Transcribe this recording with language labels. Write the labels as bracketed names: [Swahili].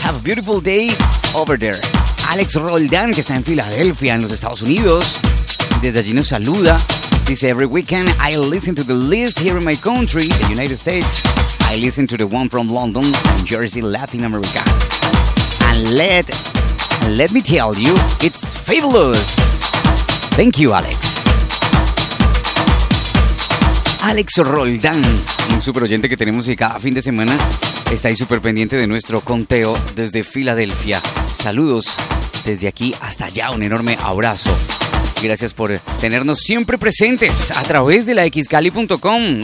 [English] Have a beautiful day over there. [Spanish] Alex Roldán, que está en Filadelfia, en los Estados Unidos. Desde allí nos saluda. Dice, [English] every weekend I listen to the list here in my country, the United States. I listen to the one from London and Jersey, Latin America. And let me tell you, it's fabulous. Thank you, Alex. [Spanish] Alex Roldán, un super oyente que tenemos y cada fin de semana está ahí súper pendiente de nuestro conteo desde Filadelfia. Saludos desde aquí hasta allá, un enorme abrazo. Gracias por tenernos siempre presentes a través de la xcali.com.